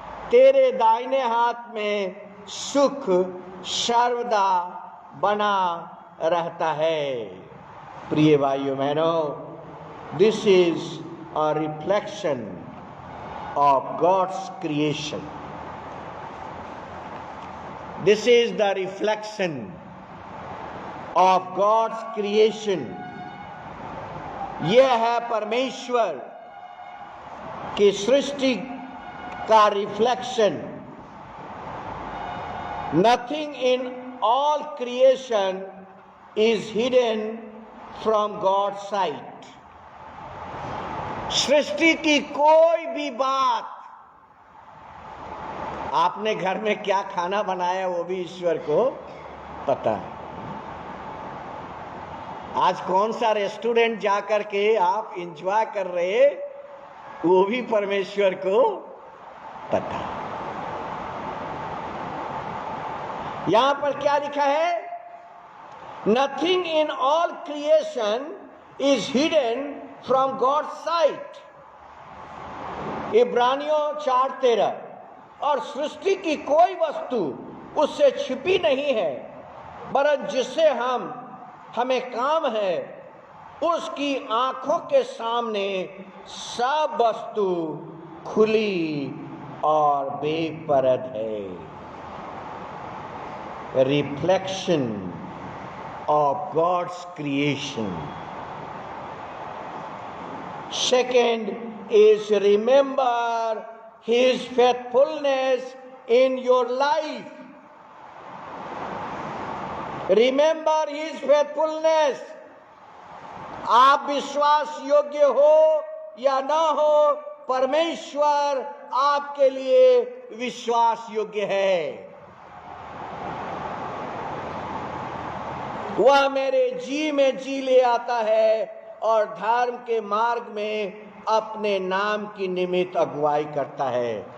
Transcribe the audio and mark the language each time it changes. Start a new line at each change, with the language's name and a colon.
Hindi: तेरे दाहिने हाथ में सुख सर्वदा बना रहता है। प्रिय भाइयों बहनों,
English: This is a reflection of God's creation. This is the reflection of God's creation.
Hindi: यह है परमेश्वर की सृष्टि का reflection.
English: Nothing in all creation is hidden from God's sight.
Hindi: सृष्टि की कोई भी बात, आपने घर में क्या खाना बनाया वो भी ईश्वर को पता है। आज कौन सा रेस्टोरेंट जाकर के आप एंजॉय कर रहे वो भी परमेश्वर को पता है। यहां पर क्या लिखा है?
English: Nothing in all creation is hidden from God sight.
Hindi: इब्रानियों 4:13। और सृष्टि की कोई वस्तु उससे छिपी नहीं है वरन जिससे हमें काम है उसकी आंखों के सामने सब वस्तु खुली और बेपरद है।
English: Reflection of God's creation. Second is remember His faithfulness in your life. Remember His faithfulness.
Hindi: आप विश्वास योग्य हो या ना हो, परमेश्वर आपके लिए विश्वास योग्य है। वह मेरे जी में जी ले आता है और धर्म के मार्ग में अपने नाम की निमित्त अगुवाई करता है।